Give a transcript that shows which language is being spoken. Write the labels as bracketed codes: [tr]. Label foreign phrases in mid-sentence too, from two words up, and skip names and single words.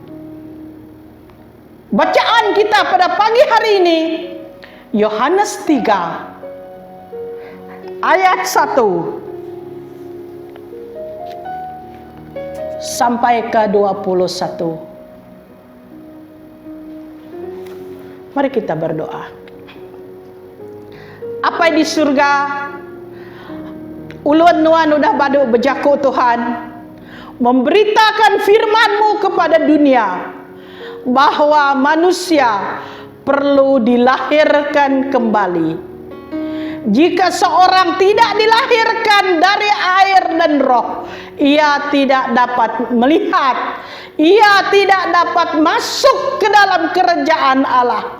[id] Bacaan kita pada pagi hari ini Yohanes 3 ayat 1 sampai ke 21. Mari kita berdoa. Apa di surga [iba] ulun nuan udah baduk bejaku [id] Tuhan, memberitakan firman-Mu kepada dunia bahwa manusia perlu dilahirkan kembali. Jika seorang tidak dilahirkan dari air dan roh, ia tidak dapat melihat, ia tidak dapat masuk ke dalam kerajaan Allah.